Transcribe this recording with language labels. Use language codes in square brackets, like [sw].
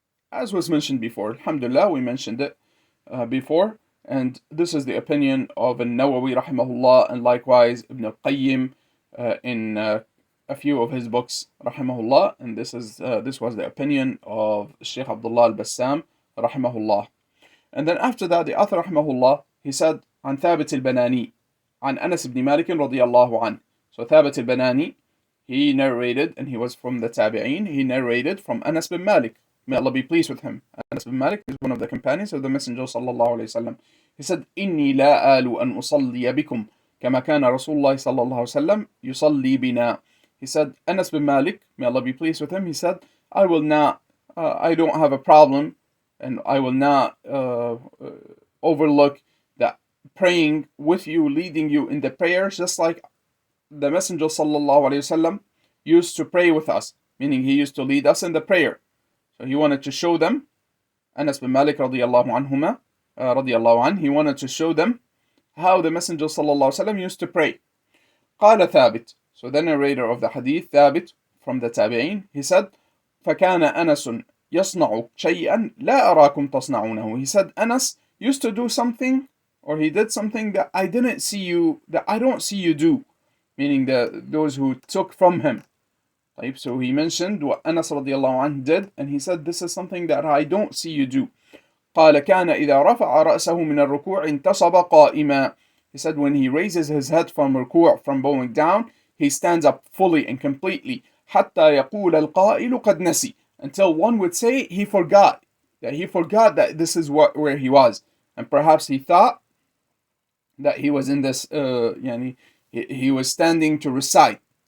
[en] As was mentioned before, alhamdulillah, we mentioned it before, and this is the opinion of An-Nawawi rahimahullah, and likewise Ibn al-Qayyim in a few of his books rahimahullah, and this was the opinion of Sheikh Abdullah al-Bassam rahimahullah. And then after that, the author rahimahullah, he said, [ar] عن ثابت البناني عن أنس بن مالك رضي الله عنه. [en] So Thabit al-Banani, he narrated, and he was from the Tabi'een, he narrated from Anas bin Malik. May Allah be pleased with him. Anas bin Malik is one of the companions of the Messenger sallallahu alayhi wasallam. He said, [ar] إني لا آل أن أصلي بكم كما كان رسول الله صلى الله عليه وسلم يصلي بنا. [en] He said, Anas bin Malik, may Allah be pleased with him, he said, I don't have a problem, and I will not overlook that praying with you, leading you in the prayers, just like the Messenger sallallahu alayhi wasallam used to pray with us, meaning he used to lead us in the prayer. So he wanted to show them, Anas bin Malik radiyallahu anhu, he wanted to show them how the Messenger sallallahu alayhi wasallam used to pray. [ar] قال ثابت. [en] So the narrator of the hadith, Thabit, from the Tabi'in, he said, [ar] فكان أنس يصنع شيئا لا أراكم تصنعونه. [en] He said, Anas used to do something, or he did something that I don't see you do, meaning those who took from him. So he mentioned what Anas radiallahu anhu did, and he said, this is something that I don't see you do. [ar] قال كان إذا رفع رأسه من الركوع انتصب قائما. [en] He said, when he raises his head from ruku', from bowing down, he stands up fully and completely. [ar] حتى يقول القائل قد نسي. [en] Until one would say he forgot that this is where he was, and perhaps he thought that he was in this he was standing to recite.